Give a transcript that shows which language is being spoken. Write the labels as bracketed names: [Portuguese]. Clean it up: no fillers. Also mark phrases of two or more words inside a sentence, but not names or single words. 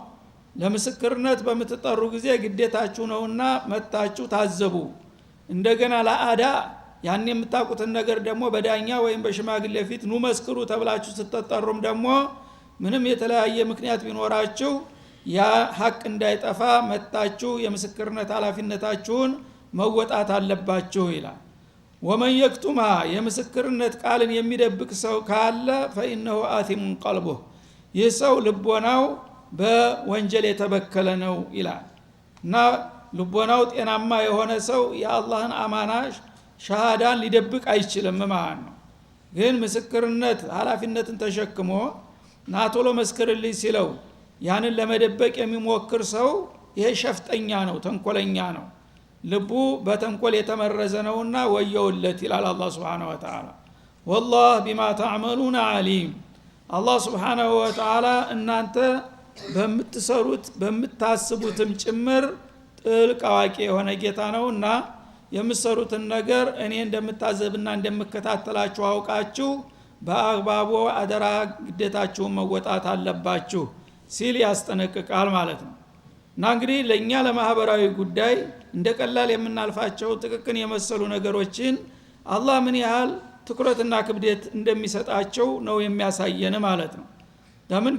[Amharic] ለምስክርነት በመተጠሩ ጊዜ ግዴታችሁ ነውና መጣችሁ ታዘቡ እንደገና ለአዳ ያን የምታውቁትን ነገር ደግሞ በዳኛ ወይም በሽማግሌ ፊት ኑ መስክሩ ተብላችሁ ስትጠሩም ደግሞ ምንም የተለያየ ምክንያት ቢኖራችሁ ያ ሐቅ እንዳይጠፋ መጣችሁ የምስክርነት ኃላፊነታችሁን መወጣት አለባችሁ ይላል [Arabic] ومن يكتمها [Amharic] የምስክርነት ቃልን የሚደብቅ ሰው ካለ [Arabic] فإنه آثم [Amharic] قلبه ይህ ሰው ልቦናው በወንጀል የተበከለ ነው ይላል እና ልቦናው ጤናማ የሆነ ሰው የአላህን አማና ሸሃዳን ሊደብቅ አይችልም ማለት ነው ግን ምስክርነት ኃላፊነትን ተሸክሞ ናቶሎ መስክርልኝ ሲለው ያንን ለመደበቅ የሚሞክር ሰው ይሄ ሸፍጠኛ ነው ተንኮለኛ ነው ልቡ በተንኮል የተመረዘ ነውና ወየውለት ይላል አላህ [Arabic] سبحانه وتعالى والله بما تعملون عليم [Amharic] አላህ [Arabic] سبحانه وتعالى [Amharic] እናንተ በምትሰሩት በምታስቡትም ጭምር ጥልቅ አዋቂ የሆነ ጌታ ነውና የምትሰሩትን ነገር እኔ እንደምታዘብና እንደምከታተላችሁ አውቃችሁ በአግባቡ አደራ ግዴታችሁን መወጣት አለባችሁ ሲል ያስጠነቅቃል ማለት ነው። እና እንግዲህ ለኛ ለማህበራዊ ጉዳይ እንደቀላል የምናልፋቸው ጥቅቅን የመሰሉ ነገሮችን አላህ ምን ያህል ትኩረትና ክብደት እንደሚሰጣቸው ነው የሚያሳየን ማለት ነው። ለምን